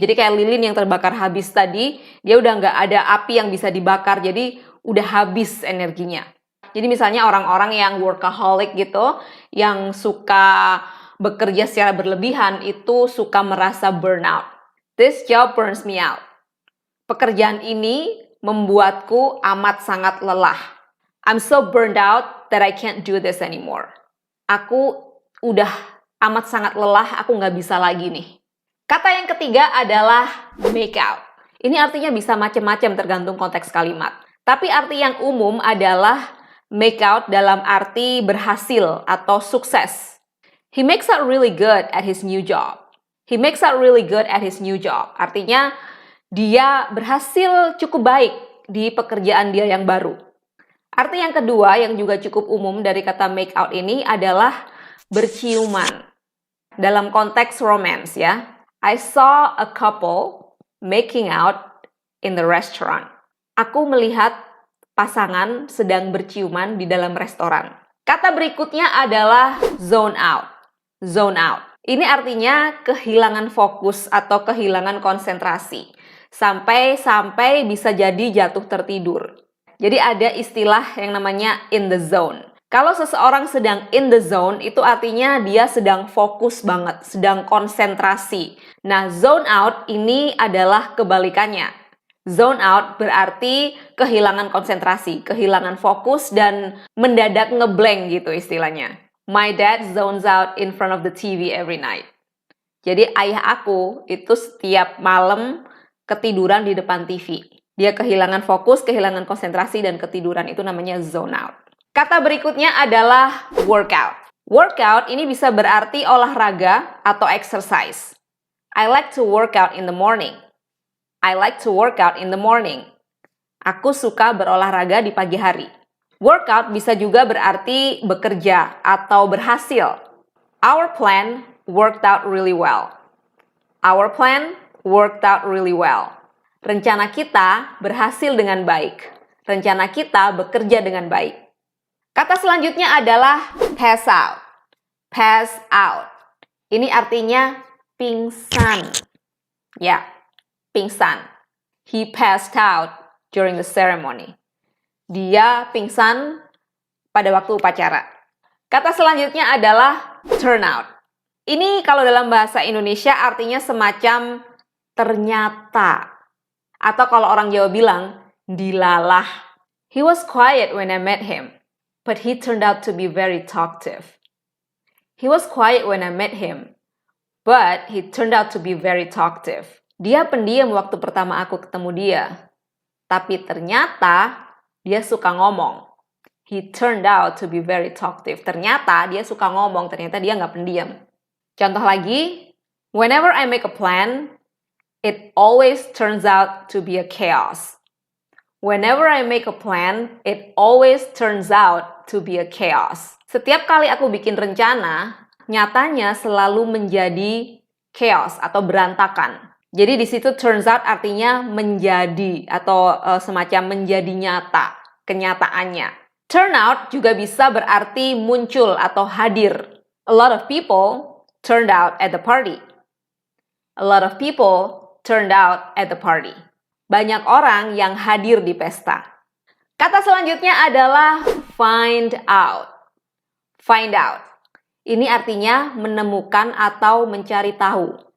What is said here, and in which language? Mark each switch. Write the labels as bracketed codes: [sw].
[id] Jadi kayak lilin yang terbakar habis tadi, dia udah nggak ada api yang bisa dibakar, jadi udah habis energinya. Jadi misalnya orang-orang yang workaholic gitu, yang suka bekerja secara berlebihan, itu suka merasa burnout. [en] This job burns me out. [id] Pekerjaan ini membuatku amat sangat lelah. [en] I'm so burned out that I can't do this anymore. [id] Aku udah amat sangat lelah, aku nggak bisa lagi nih. Kata yang ketiga adalah make out. Ini artinya bisa macam-macam tergantung konteks kalimat. Tapi arti yang umum adalah make out dalam arti berhasil atau sukses. [en] He makes out really good at his new job. He makes out really good at his new job. [id] Artinya dia berhasil cukup baik di pekerjaan dia yang baru. Arti yang kedua yang juga cukup umum dari kata make out ini adalah berciuman. Dalam konteks romance ya. [en] I saw a couple making out in the restaurant. [id] Aku melihat pasangan sedang berciuman di dalam restoran. Kata berikutnya adalah zone out. Zone out. Ini artinya kehilangan fokus atau kehilangan konsentrasi. Sampai bisa jadi jatuh tertidur. Jadi ada istilah yang namanya in the zone. Kalau seseorang sedang in the zone, itu artinya dia sedang fokus banget, sedang konsentrasi. Nah, zone out ini adalah kebalikannya. Zone out berarti kehilangan konsentrasi, kehilangan fokus, dan mendadak ngeblank gitu istilahnya. [en] My dad zones out in front of the TV every night. [id] Jadi ayah aku itu setiap malam ketiduran di depan TV. Dia kehilangan fokus, kehilangan konsentrasi, dan ketiduran. Itu namanya zone out. Kata berikutnya adalah workout. Workout ini bisa berarti olahraga atau exercise. [en] I like to work out in the morning. I like to work out in the morning. [id] Aku suka berolahraga di pagi hari. Workout bisa juga berarti bekerja atau berhasil. [en] Our plan worked out really well. Our plan worked out really well. [id] Rencana kita berhasil dengan baik. Rencana kita bekerja dengan baik. Kata selanjutnya adalah pass out. Pass out. Ini artinya pingsan. Ya, pingsan. [en] He passed out during the ceremony. [id] Dia pingsan pada waktu upacara. Kata selanjutnya adalah turn out. Ini kalau dalam bahasa Indonesia artinya semacam ternyata. Atau kalau orang Jawa bilang, dilalah. [en] He was quiet when I met him, but he turned out to be very talkative. He was quiet when I met him, but he turned out to be very talkative. [id] Dia pendiam waktu pertama aku ketemu dia, tapi ternyata dia suka ngomong. [en] He turned out to be very talkative. [id] Ternyata dia suka ngomong, ternyata dia nggak pendiam. Contoh lagi, [en] whenever I make a plan, it always turns out to be a chaos. Whenever I make a plan, it always turns out to be a chaos. [id] Setiap kali aku bikin rencana, nyatanya selalu menjadi chaos atau berantakan. Jadi di situ turns out artinya menjadi atau semacam menjadi nyata, kenyataannya. Turn out juga bisa berarti muncul atau hadir. [en] A lot of people turned out at the party. A lot of people turned out at the party. [id] Banyak orang yang hadir di pesta. Kata selanjutnya adalah find out. Find out. Ini artinya menemukan atau mencari tahu.